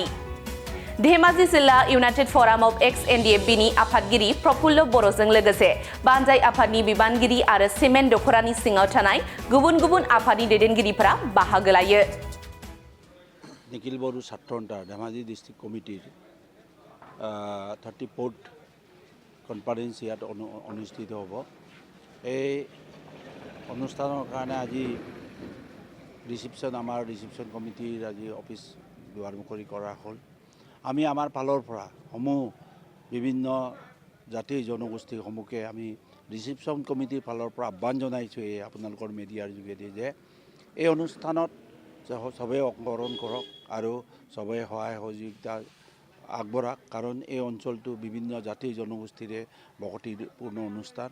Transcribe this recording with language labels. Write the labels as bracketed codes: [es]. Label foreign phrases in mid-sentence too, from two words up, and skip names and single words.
[brx] धेमाजि जिल्ला इउनाइटेड फराम अफ एक्स एनडिएफबिनि आफादगिरि प्रफुल्ल बर'जों लोगोसे बानजाय आफादनि बिबानगिरि आरो सिमेन्ट दख'रानि सिङाव थानाय गुबुन गुबुन आफादनि दैदेनगिरिफोरा बाहागो लायो। [as] निखिल बरु छात्र धेमाजि डिस्ट्रिक्ट कमिटिर 34th কনফারেন্স ইয়াত অনুষ্ঠিত হ'ব। এই অনুষ্ঠানৰ কাৰণে আজি আমাৰ [en] reception committee [as] আজি অফিচ দুৱাৰমুখৰি কৰা হ'ল। আমি আমাৰ ফালৰ পৰা সমূহ বিভিন্ন জাতি জনগোষ্ঠীসমূহকে আমি [en] reception committee [as] ফালৰ পৰা আহ্বান জনাইছোঁ এই আপোনালোকৰ মিডিয়াৰ যোগেদি যে এই অনুষ্ঠানত চবেই অংশগ্ৰহণ কৰক আৰু চবেই সহায় সহযোগিতা আগবঢ়াক, কাৰণ এই অঞ্চলটো বিভিন্ন জাতি জনগোষ্ঠীৰে বসতিপূৰ্ণ অনুষ্ঠান।